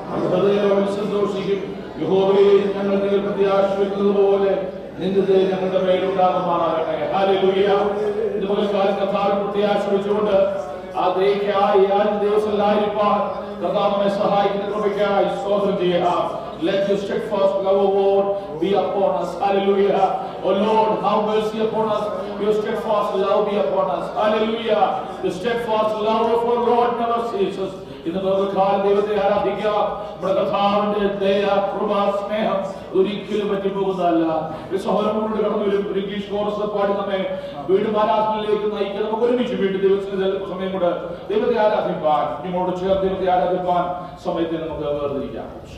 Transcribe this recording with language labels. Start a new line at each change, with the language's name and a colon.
Malayalam: ഹൃദയം സന്തോഷിക്കും. യഹോവേ, ഞങ്ങൾ നിങ്ങൾ പ്രത്യാശിക്കുന്നത് പോലെ നിന്റെ ഞങ്ങളുടെ മേലുണ്ടാകുമാറാകട്ടെ. ഹല്ലേലൂയ. ഇതുപോലെ കർത്താവിനെ പ്രത്യാശിച്ചുകൊണ്ട് ആ ദയക്കായി ദിവസങ്ങളിലായിരിക്കാൻ കർത്താവ് നമ്മെ സഹായിക്കുന്ന കൃപയ്ക്കായി സ്തോത്രം ചെയ്യുക.
English: Let your steadfast love, O Lord, be upon us. Hallelujah. O Lord, have mercy upon us. Your steadfast love be upon us. Hallelujah. The steadfast love of our Lord never ceases.
Malayalam: ഇന്ന് കാലം ദൈവത്തെ ആരാധിക്കുക. നമ്മുടെ കർത്താവിന്റെ ദയ, കൃപ, സ്നേഹം ഒരിക്കലും പറ്റിപ്പോകുന്നതല്ല. സഹോദരങ്ങളോട് കടന്നു വരും. ഇംഗ്ലീഷ് കോറസ് പാടി നമ്മെ വീണ്ടും ആരാധനയിലേക്ക് നയിക്കുക. നമുക്ക് ഒരുമിച്ച് വീണ്ടും ദൈവത്തിന്റെ സമയം കൊണ്ട് ദൈവത്തെ ആരാധിപ്പാൻ, നിങ്ങളോട് ചേർന്ന് ദൈവത്തെ ആരാധിപ്പാൻ സമയത്തെ നമുക്ക് വേർതിരിക്കാം.